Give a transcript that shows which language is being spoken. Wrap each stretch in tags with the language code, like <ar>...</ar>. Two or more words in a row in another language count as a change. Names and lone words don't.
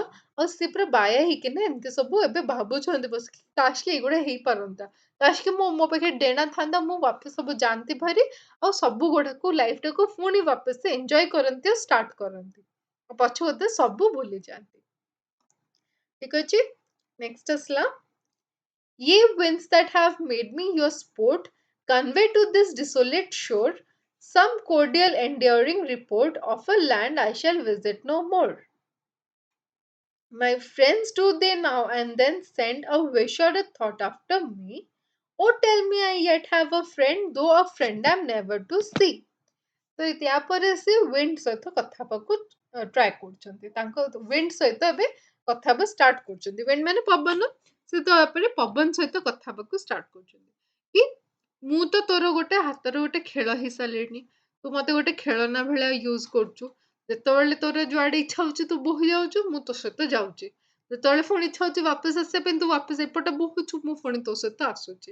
<or>ଆଉ ସେ ପୁରା ବାୟା ହେଇକିନା ଏମିତି ସବୁ ଏବେ ଭାବୁଛନ୍ତି ବସିକି, କାଶ କି ଏଇଗୁଡା ହେଇପାରନ୍ତା, କାଶ କି ମୋ ପାଖେ ଡେଣା ଥାନ୍ତା, ମୁଁ ବାପସ ସବୁ ଜାଣନ୍ତି ଭାରି ଆଉ ସବୁ ଗୁଡାକୁ ଲାଇଫ ଟାକୁ ପୁଣି ବାପସ ଏନ୍ଜୟ କରନ୍ତି ଆଉ ଷ୍ଟାର୍ଟ କରନ୍ତି, ପଛ କଥା ସବୁ ଭୁଲି ଯାଆନ୍ତି। ଠିକ ଅଛି, ନେକ୍ସଟ ଆସିଲା,</or> <en>ye winds that have made me your sport, convey to this desolate shore some cordial enduring report of a land I shall visit no more। My friends do they now and then send a wish or a thought after me? Oh, tell me I yet have a friend, though a friend I'm never to see।</en> <or>ତ ତାପରେ ସେ ୱିଣ୍ଡ ସହିତ କଥା ହେବାକୁ ଟ୍ରାଏ କରୁଛନ୍ତି, ତାଙ୍କ ୱିଣ୍ଡ ସହିତ ଏବେ କଥା ହେବା ଷ୍ଟାର୍ଟ କରୁଛନ୍ତି। ୱିଣ୍ଡ ମାନେ ପବନ, ସେ ତ ତାପରେ ପବନ ସହିତ କଥା ହେବାକୁ ଷ୍ଟାର୍ଟ କରୁଛନ୍ତି କି ମୁଁ ତ ତୋର ଗୋଟେ ହାତର ଗୋଟେ ଖେଳ ହେଇସାରିଲିଣି, ତୁ ମତେ ଗୋଟେ ଖେଳନା ଭଳିଆ ୟୁଜ କରୁଛୁ, ଯେତେବେଳେ ତୋର ଯୁଆଡେ ଇଚ୍ଛା ହଉଛି ତୁ ବୋହି ଯାଉଛୁ, ମୁଁ ତୋ ସହିତ ଯାଉଛି, ଯେତେବେଳେ ପୁଣି ଇଚ୍ଛା ହଉଛି ବାପସ ଆସିବା ପାଇଁ ତୁ ବାପସ ଏପଟେ ବୋହୁଛୁ, ମୁଁ ପୁଣି ତୋ ସହିତ ଆସୁଛି।</or>